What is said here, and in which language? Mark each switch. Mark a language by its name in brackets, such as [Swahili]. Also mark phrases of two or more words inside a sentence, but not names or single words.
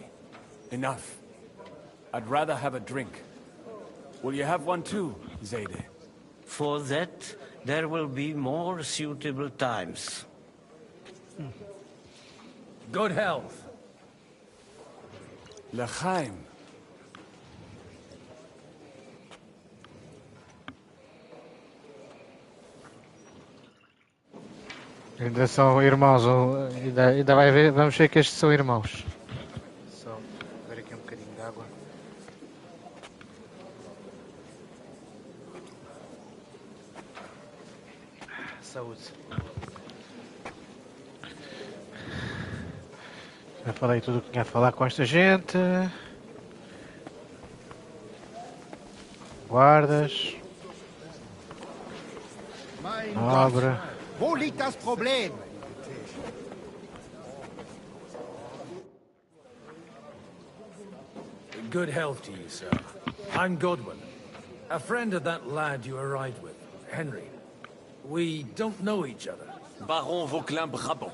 [English] Enough. I'd rather have a drink. Will you have one too, Zayde? For that, there will be more suitable times. Good health. L'chaim. [Portuguese] Ainda são irmãos, ainda vai ver, vamos ver que estes são irmãos. Só ver aqui um bocadinho de água. Saúde. Já falei tudo o que tinha a falar com esta gente. Guardas. Nobre. [German] Wo liegt das Problem? [English] Good health to you, sir. I'm Godwin, a friend of that lad you arrived with, Henry. We don't know each other. Baron Vauquelin Brabant.